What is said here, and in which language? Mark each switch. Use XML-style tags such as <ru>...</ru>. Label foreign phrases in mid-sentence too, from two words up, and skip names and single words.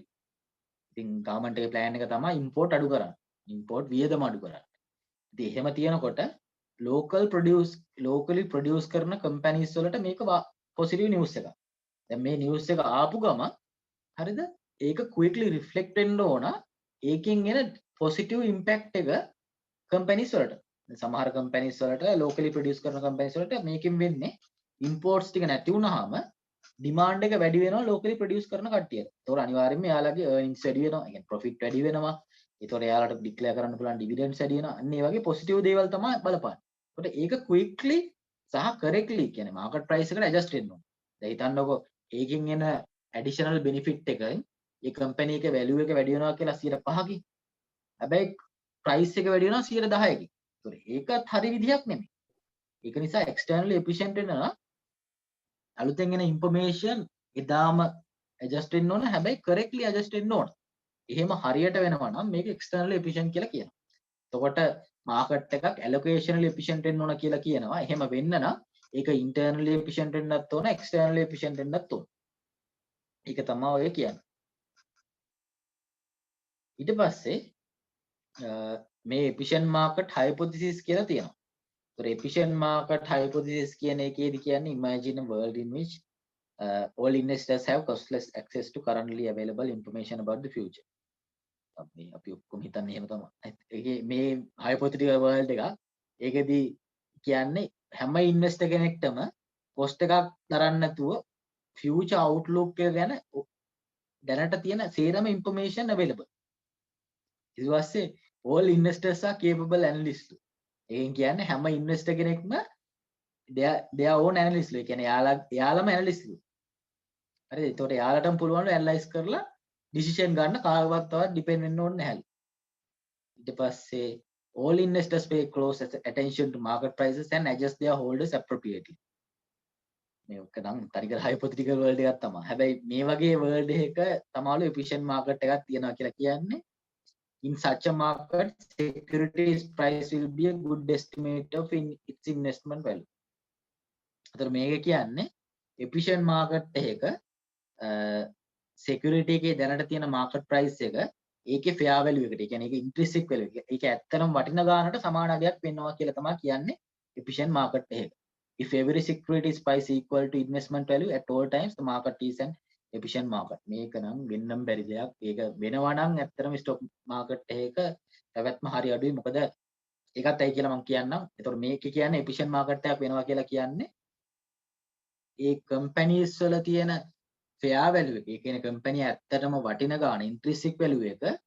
<si>ඉතින් government එකේ plan එක තමයි import අඩු කරන්න. import වියදම අඩු කරන්න. ඉතින් එහෙම තියෙනකොට</si> <en>locally produce</en> <si>කරන companies වලට මේක</si> <en>positive news</en> <si>එකක්. දැන් මේ news එක ආපු ගම හරිද? ඒක</si> <en>quickly reflect</en> <si>වෙන්න ඕන. ඒකෙන් එන</si> <en>positive impact</en> <si>එක companies වලට. සමහර companies වලට</si> <en>locally produce</en> <si>කරන companies වලට මේකෙන් වෙන්නේ imports ටික නැති වුනහම demand එක වැඩි වෙනවා</si> <en>locally produce</en> <si>කරන කට්ටියට. ඒතකොට අනිවාර්යයෙන්ම එයාලගේ earnings වැඩි වෙනවා. ඒ කියන්නේ profit වැඩි වෙනවා. ඒතකොට එයාලට declare කරන්න පුළුවන් dividends වැඩි වෙනවා. අන්න ඒ වගේ positive දේවල් තමයි බලපාන්නේ. ඒකට ඒක quickly සහ correctly කියන්නේ</si> <en>market price</en> <si>එකට adjust වෙන්න ඕනේ. දැන් හිතන්නකෝ ඒකෙන් එන</si> <en>additional benefit</en> <si>එකෙන් ඒ company එකේ value එක වැඩි වෙනවා කියලා 5%කින්. හැබැයි price එක වැඩි වෙනවා 10%කින්. ඒකත් හරි විදියක් නෙමෙයි. ඒක නිසා</si> <en>externally efficient</en> <si>වෙන්න නම් අලුතෙන් එන information එදාම adjust වෙන්න ඕන. හැබැයි</si> <en>correctly adjust</en> <si>වෙන්න ඕන. එහෙම හරියට වෙනවා නම් මේක</si> <en>externally efficient</en> <si>කියලා කියනවා. එතකොට market එකක්</si> <en>allocationally efficient</en> <si>වෙන්න ඕන කියලා කියනවා. එහෙම වෙන්න නම් ඒක</si> <en>internally efficient</en> <si>වෙන්නත් ඕන,</si> <en>externally efficient</en> <si>වෙන්නත් ඕන. ඒක තමයි ඔය කියන්නේ. ඊට පස්සේ මේ</si> <en>efficient market hypothesis</en> <si>කියලා තියෙනවා.</si> <en>So efficient market hypothesis</en> <si>කියන එකේදී කියන්නේ</si> <en>imagine a world in which all investors have costless access to currently available information about the future.</en> <si>අපි ඔක්කොම හිතන්නේ එහෙම තමයි. ඒකේ මේ</si> <en>hypothetical world</en> <si>එක ඒකෙදී කියන්නේ හැම ඉන්වෙස්ටර් කෙනෙක්ටම cost එකක් දරන්න නැතුව</si> <en>future outlook</en> <si>එක ගැන දැනට තියෙන සේරම</si> <en>information available.</en> <si>ඊට පස්සේ</si> <en>all investors are capable analysts.</en> <si>ඒකෙන් කියන්නේ හැම ඉන්වෙස්ටර් කෙනෙක්ම</si> <en>their own analyst.</en> <si>ඒ කියන්නේ යාළම analyst. හරිද? ඒතකොට යාළටම පුළුවන් analyze කරලා decision ගන්න කාගවත් තවත් depend වෙන්න ඕනේ නැහැ. ඊට පස්සේ</si> <en>all investors pay close attention to market prices and adjust their holders appropriately.</en> <si>මේක නම් තනිකර</si> <en>hypothetical world</en> <si>එකක් තමයි. හැබැයි මේ වගේ world එකක තමයිලු efficient market එකක් තියෙනවා කියලා කියන්නේ</si> <en>in such a market securities price will be a good estimate of its investment value.</en> <si>අතන මේක කියන්නේ</si> <en>efficient market</en> <si>එකක security එකේ දැනට තියෙන</si> <en>market price</en> <si>එක ඒකේ</si> <en>fair value</en> <si>එකට. ඒ කියන්නේ ඒක</si> <en>intrinsic value</en> <si>එක. ඒක ඇත්තටම වටින ගානට සමාන අගයක් වෙනවා කියලා තමයි කියන්නේ efficient market එකක.</si> <en>If every securities price equal to investment value at all times, the market is an efficient market.</en> <si>මේක නම් වෙන්නම් බැරි දෙයක්. ඒක වෙනවා නම් ඇත්තටම</si> <en>stock market</en> <si>එකක පැවැත්ම හරි අඩුයි. මොකද ඒකත් ඇයි කියලා මම කියන්නම්. ඒතකොට මේක කියන්නේ</si> <en>efficient market</en> <si>එකක් වෙනවා කියලා කියන්නේ ඒ companies වල තියෙන</si> <en>fair value</en> <si>එක. ඒ කියන්නේ company ඇත්තටම වටින ගාන</si> <en>intrinsic value</en> <si>එක</si>